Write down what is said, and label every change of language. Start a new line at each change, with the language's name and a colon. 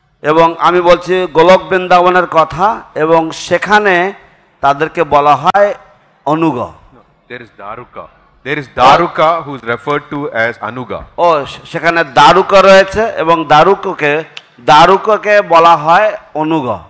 Bangla: এবং আমি বলছি গোলক বৃন্দাবনের কথা এবং সেখানে তাদেরকে বলা হয় অনুগ।
English: There is Daruka. There is Daruka who is referred to as Anuga.
Bangla: ও সেখানে দারুকা রয়েছে এবং দারুককে বলা হয় অনুগ।